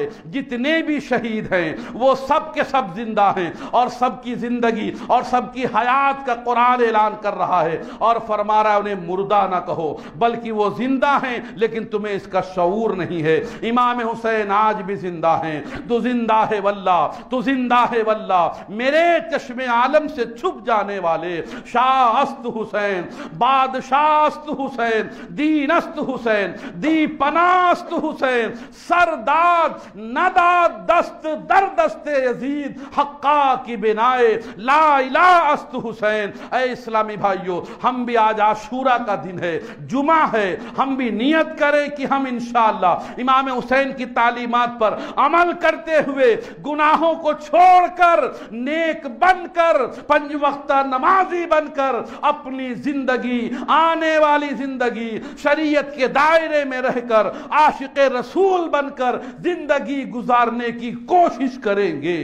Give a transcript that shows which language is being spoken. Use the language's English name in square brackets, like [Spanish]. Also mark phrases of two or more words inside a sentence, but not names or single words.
[Urdu] جتنے بھی شہید ہیں وہ سب کے سب زندہ ہیں، اور سب کی زندگی اور سب کی حیات کا قرآن اعلان کر رہا ہے، اور فرما رہا ہے انہیں مردہ نہ کہو، بلکہ وہ زندہ ہیں، لیکن تمہیں اس کا شعور نہیں ہے۔ امام حسین آج بھی زندہ ہیں۔ تو زندہ ہے واللہ، تو زندہ ہے واللہ، میرے چشم عالم سے چھپ جانے والے [Persian] شاہ است حسین، بادشاہ است حسین، دین است حسین، دی پناہ است حسین، سرداد نداد دست در دست یزید، حقا کی بنائے لا الہ است حسین۔ [Urdu] اے اسلامی بھائیو، ہم بھی آج عاشورہ کا دن ہے، جمعہ ہے، ہم بھی نیت کریں کہ ہم انشاءاللہ امام حسین کی تعلیمات پر عمل کرتے ہوئے گناہوں کو چھوڑ کر نیک بن کر پنج وقتہ نمازی بن کر اپنی زندگی، آنے والی زندگی شریعت کے دائرے میں رہ کر عاشق رسول بن کر زندگی گزارنے کی کوشش کریں گے۔